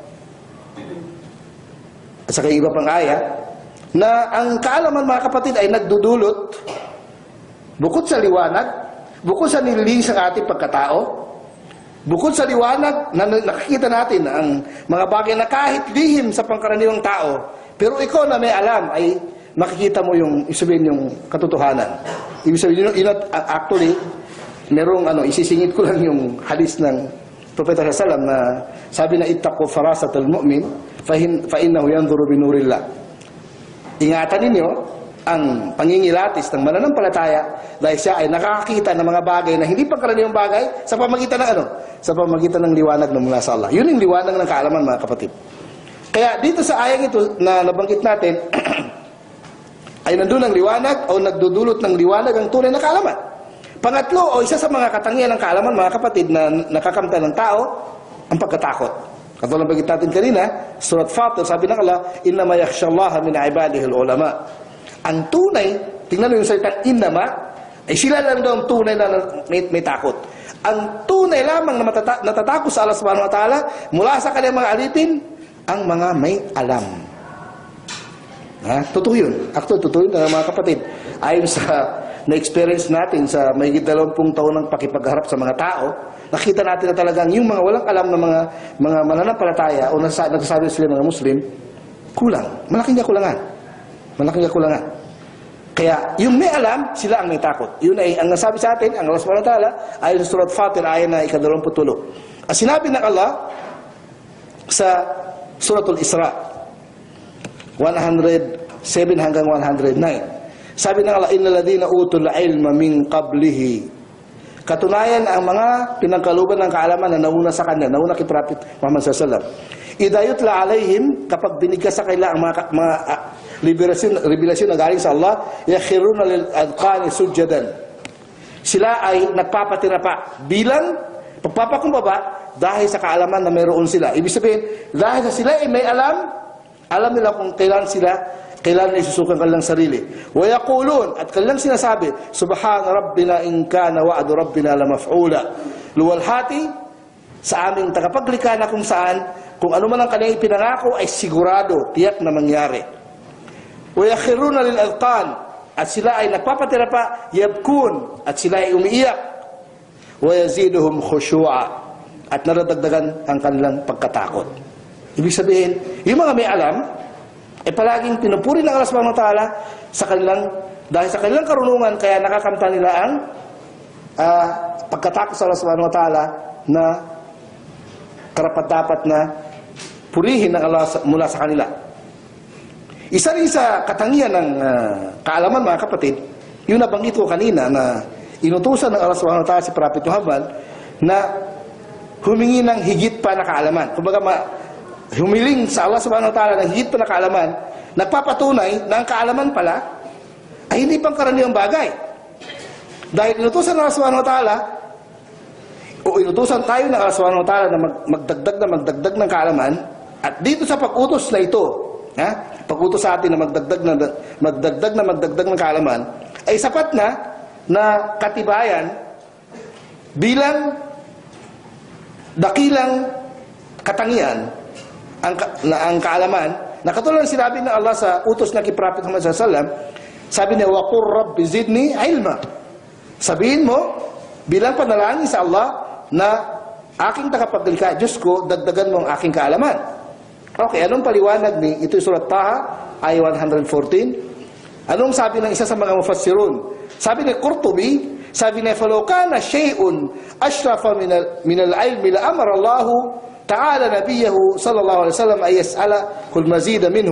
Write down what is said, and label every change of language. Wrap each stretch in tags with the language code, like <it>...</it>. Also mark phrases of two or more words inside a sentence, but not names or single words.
<tl>at saka iba pang aya, na ang kaalaman, mga kapatid, ay nagdudulot bukod sa liwanag, bukod sa nililinis ng ating pagkatao, bukod sa liwanag na nakikita natin ang mga bagay na kahit lihim sa pangkaraniwang tao, pero ikaw na may alam ay makikita mo yung isabihin yung katotohanan. Ibig sabihin, actually, merong isisingit ko lang yung hadis ng Propeta</tl> <ar>صلى الله عليه وسلم</ar> <tl>na sabi na</tl> <ar>اتقوا فراسة المؤمن فإنه ينظر بنور الله.</ar> <tl>Ingatan ninyo ang pangingilatis ng mananampalataya dahil siya ay nakakakita ng mga bagay na hindi pangkaraniwang bagay sa pamagitan ng sa pamagitan ng liwanag ng mula sa Allah. Yun yung liwanag ng kaalaman, mga kapatid. Kaya dito sa ayang ito na nabanggit natin ay nandun ang liwanag o nagdudulot ng liwanag ang tunay na kaalaman. Pangatlo, o isa sa mga katangian ng kaalaman, mga kapatid, na nakakamtan ng tao, ang pagkatakot. Katulad ng bagit natin kanina, Surat Fatir, sabi ng Allah,</tl> <ar>إنما يخشى الله من عباده العلماء.</ar> <tl>Ang tunay, tingnan mo yung salitang innama, ay sila lang daw ang tunay na may takot. Ang tunay lamang na natatakot sa Allah</tl> <ar>سبحانه وتعالى,</ar> <tl>mula sa kanyang mga alipin, ang mga may alam. Totoo yun. Actually, totoo yun, mga kapatid. Ayon sa na-experience natin sa mahigit 20 taon ng pakipagharap sa mga tao, nakita natin na talagang yung mga walang alam na mga mananampalataya o nagsasabi sila mga Muslim, kulang. Malaking kakulangan. Malaking kakulangan. Kaya yung may alam, sila ang may takot. Yun ay ang nasabi sa atin, ang Allah</tl> <ar>سبحانه وتعالى,</ar> <tl>ayon sa Surat Fatir, ayon na 28. At sinabi ng Allah sa Suratul Isra, 107 hanggang 109.</tl> <ar>Sabi ng Allah, إن الذين أوتوا العلم من قبله.</ar> <tl>Katunayan ang mga pinangkaluban ng kaalaman na nauna sa kanya, nauna kay Prophet Muhammad</tl> <ar>صلى الله عليه وسلم. إذا يتلى عليهم,</ar> <tl>kapag binigkas sa kanila ang mga revelasyon na galing sa Allah,</tl> <ar>يخرون للأذقان سجدا.</ar> <tl>Sila ay nagpapatira pa bilang pagpapakumbaba dahil sa kaalaman na mayroon sila. Ibig sabihin, dahil sa sila ay may alam nila kung kailan isusukan kanilang sarili.</tl> <ar>ويقولون,</ar> <tl>at kanilang sinasabi,</tl> <ar>سبحان ربنا إن كان وعد ربنا لمفعولا.</ar> <tl>Luwalhati sa aming tagapaglikha na kung saan, kung ano man ang kanilang ipinangako ay sigurado, tiyak na mangyari.</tl> <ar>ويخرون للأذقان,</ar> <tl>at sila ay nagpapatira pa, yabkun, at sila ay umiiyak.</tl> <ar>ويزيدهم خشوعا,</ar> <tl>at naradagdagan ang kanilang pagkatakot. Ibig sabihin, yung mga may alam, palaging pinupuri ng Allah</tl> <ar>سبحانه وتعالى</ar> <tl>dahil sa kanilang karunungan, kaya nakakamta nila ang pagkatakot sa Allah</tl> <ar>سبحانه وتعالى</ar> <tl>na karapat-dapat na purihin ng Allah mula sa kanila. Isa rin sa katangian ng kaalaman, mga kapatid, yung nabanggit ko kanina na inutusan ng Allah</tl> <ar>سبحانه وتعالى</ar> <tl>si Prophet Muhammad na humingi ng higit pa na kaalaman. Kumbaga, humiling sa Allah</tl> <ar>سبحانه وتعالى</ar> <tl>ng higit pa na kaalaman, nagpapatunay na ang kaalaman pala ay hindi pang karaniwang bagay. Dahil inutusan ng Allah</tl> <ar>سبحانه وتعالى,</ar> <tl>o inutusan tayo ng Allah</tl> <ar>سبحانه وتعالى</ar> <tl>na magdagdag ng kaalaman, at dito sa pag-utos na ito, pag-utos sa atin na magdagdag ng kaalaman, ay sapat na katibayan bilang dakilang katangian ang kaalaman, na katulad ng sinabi ng Allah sa utos na kay Prophet Muhammad</tl> <ar>صلى الله عليه وسلم,</ar> <tl>sabi niya,</tl> <ar>وقل رب زدني علما.</ar> <tl>Sabihin mo bilang panalangin sa Allah na aking tagapaglikha, Diyos ko, dagdagan mo ang aking kaalaman. Okay, anong paliwanag ni ito surat Taha ay 114? Anong sabi ng isa sa mga mufassirun? Sabi ni Qurtubi, sabi niya,</tl> <ar>فَلَوْ كَانَ شَيْءٌ أَشْرَفَ مِنَ الْعِلْمِ لَأَمَرَ اللَّهُ تعالى نبيه صلى الله عليه وسلم أن يسأل كل مزيد منه.</ar>